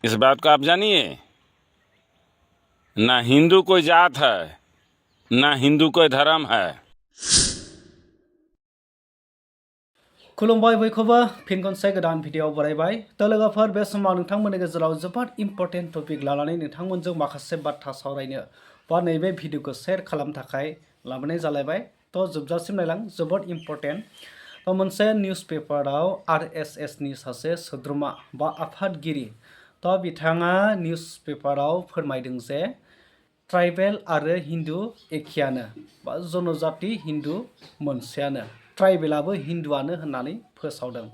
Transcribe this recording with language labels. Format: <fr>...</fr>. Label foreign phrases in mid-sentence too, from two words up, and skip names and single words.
<hi>इस बात को आप जानिए, ना हिंदू कोई जात है, ना हिंदू कोई धर्म है।</hi> <brx>खुलुमबाय बयखौबो फिन खनसे गोदान भिडिअ बरायबाय। तो लोगोफोर बे समाव नोंथांमोननि गेजेराव जोबोद</brx> <en>important topic</en> <brx>लानानै नोंथांमोनजों माखासे बाथ्रा सावरायनो बा नैबे भिडिअखौ शेयार खालामनो थाखाय लाबोनाय जालायबाय। तो जोबजासिम नायलां, जोबोद इम्पर्टेन्ट। तो मोनसे निउस पेपाराव RSS नि सासे सोद्रोमा बा आफादगिरि, तो बिथाङा निउस पेपाराव फोरमायदों जे ट्राइबेल आरो हिन्दू एखेयानो बा जनजाति हिन्दू मोनसेयानो, ट्राइबेलाबो हिन्दुआनो होननानै फोसावदों।</brx>